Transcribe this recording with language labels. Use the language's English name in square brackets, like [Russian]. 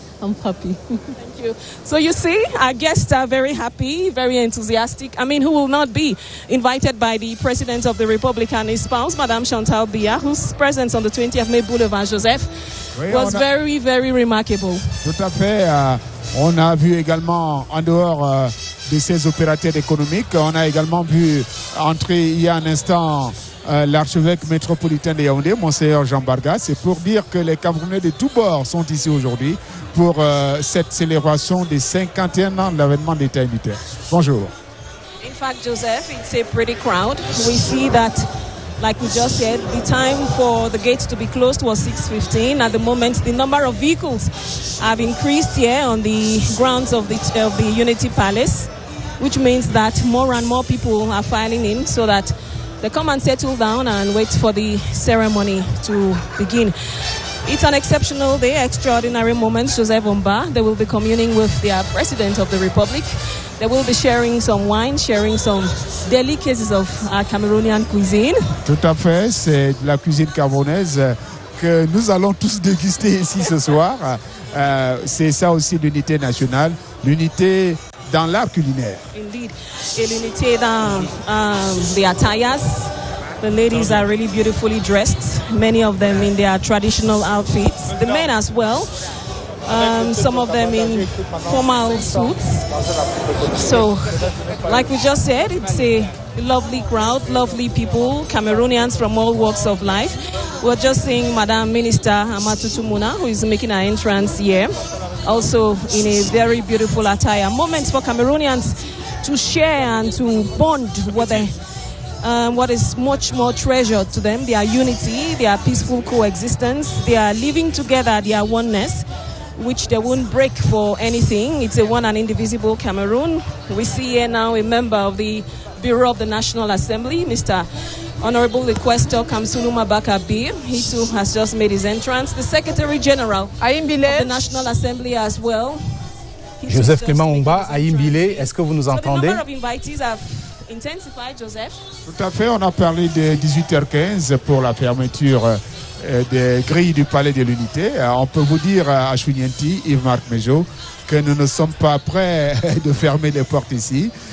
[English] I'm happy. Thank you. So you see, our guests are very happy, very enthusiastic. I mean, who will not be invited by the President of the Republic and his spouse, Madame Chantal Biya, whose presence on the 20th May Boulevard, Joseph, was very, very remarkable. [French] Tout à fait. On a vu également, en dehors de ces opérateurs économiques, on a également vu entrer il y a un instant l'archevêque métropolitain de Yaoundé, Monseigneur Jean Barga. C'est pour dire que les Camerounais de tous bords sont ici aujourd'hui pour cette célébration des 51 ans de l'avènement d'État unitaire. Bonjour. [English] In fact, Joseph, it's a pretty crowd. We see that, like we just said, the time for the gates to be closed was 6:15. At the moment, the number of vehicles have increased here on the grounds of the Unity Palace, which means that more and more people are filing in so that they come and settle down and wait for the ceremony to begin. It's an exceptional day, extraordinary moments, Joseph Omba. They will be communing with their President of the Republic. They will be sharing some wine, sharing some delicacies of Cameroonian cuisine. [French] Tout à fait, c'est de la cuisine camerounaise que nous allons tous déguster ici ce soir. C'est ça aussi l'unité nationale, l'unité dans l'art culinaire. [English] Indeed, [French] l'unité dans [English] the attires. The ladies are really beautifully dressed, many of them in their traditional outfits. The men as well, some of them in formal suits. So, like we just said, it's a lovely crowd, lovely people, Cameroonians from all walks of life. We're just seeing Madam Minister Amatutu Muna, who is making her entrance here, also in a very beautiful attire. Moments for Cameroonians to share and to bond with what is much more treasured to them, their unity, their peaceful coexistence, their living together, their oneness, which they won't break for anything. It's a one and indivisible Cameroon. We see here now a member of the Bureau of the National Assembly, Mr. Honorable Equestor Kamsuluma Bakabir. He too has just made his entrance. The Secretary General of the National Assembly as well. [French] Joseph Clément Omba, Aïmbile, est-ce que vous nous entendez? [English] The number of invitees have intensified, Joseph. [French] Tout à fait, on a parlé de 18h15 pour la fermeture des grilles du Palais de l'Unité. On peut vous dire à Chouinienti, Yves Mark Major, que nous ne sommes pas prêts de fermer les portes ici.